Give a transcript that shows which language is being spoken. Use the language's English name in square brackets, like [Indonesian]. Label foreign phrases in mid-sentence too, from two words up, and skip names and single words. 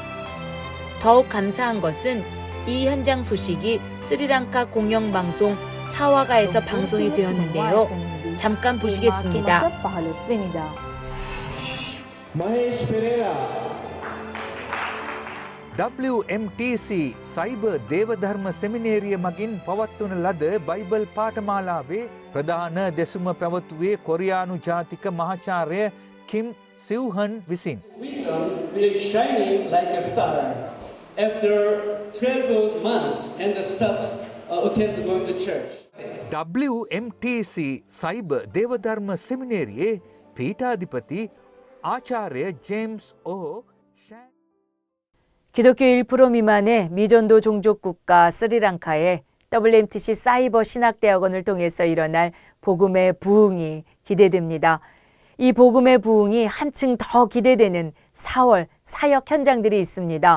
[Korean] 더욱 감사한 것은 이 현장 소식이 스리랑카 공영방송 사와가에서 방송이 되었는데요. 잠깐 보시겠습니다. [Sinhala] WMTC සයිබර් දේවධර්ම සෙමිනේරිය මගින් පවත්වන ලද බයිබල් පාඨමාලාවේ ප්‍රධාන දෙසුම පැවතුවේ කොරියානු ජාතික මහාචාර්ය කිම් සිව්හන් විසින්. [English] Wisdom will shining like a star after 12 months and start attend going to church. [Sinhala] WMTC සයිබර් දේවධර්ම සෙමිනේරියේ පීඨාධිපති ආචාර්ය 제임스 오 [Korean] 기독교 1% 미만의 미전도 종족 국가 스리랑카에 WMTC 사이버 신학대학원을 통해서 일어날 복음의 부흥이 기대됩니다. 이 복음의 부흥이 한층 더 기대되는 4월 사역 현장들이 있습니다.